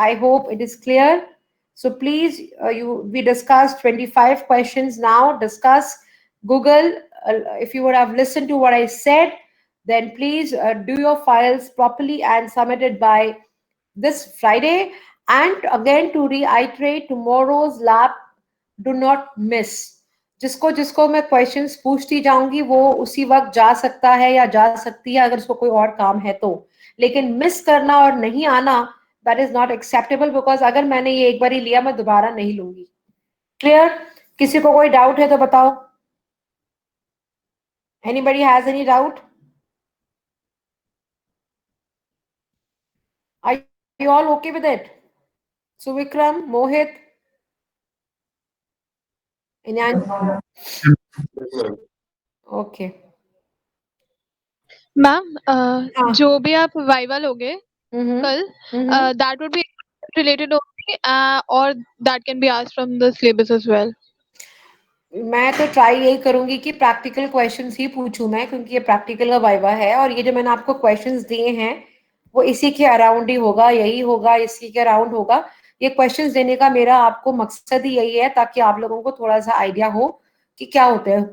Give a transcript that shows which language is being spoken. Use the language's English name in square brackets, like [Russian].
[English] I hope it is clear. So please, we discussed 25 questions now. Discuss Google, if you would have listened to what I said, then please do your files properly and submit it by this Friday. And again, to reiterate, tomorrow's lab, do not miss. [Hindi] जिसको जिसको मैं questions पूछती जाऊंगी वो उसी वक्त जा सकता है या जा सकती है, अगर उसको कोई और काम है तो। लेकिन मिस करना और नहीं आना, [English] that is not acceptable, [Hindi] because अगर मैंने ये एक बार ही लिया, मैं दोबारा नहीं लूंगी। क्लियर? किसी को कोई डाउट है तो बताओ। [English] Anybody has any doubt? Are you all okay with it? Suvikram, Mohit, Inyan? Okay. [Hindi] Ma'am हाँ. जो भी आप वाइवा लोगे Mm-hmm. कल, Mm-hmm. [English] That would be related only, or that can be asked from the syllabus as well. [Hindi] मैं तो try यही करूंगी कि प्रैक्टिकल क्वेश्चंस ही पूछूं मैं, क्योंकि ये प्रैक्टिकल का वाइवा है, और ये जो मैंने आपको क्वेश्चंस दिए हैं वो इसी के अराउंड ही होगा, यही होगा, इसी के अराउंड होगा। ये क्वेश्चंस देने का मेरा आपको मकसद ही यही है, ताकि आप लोगों को थोड़ा सा आइडिया हो कि क्या होते हैं।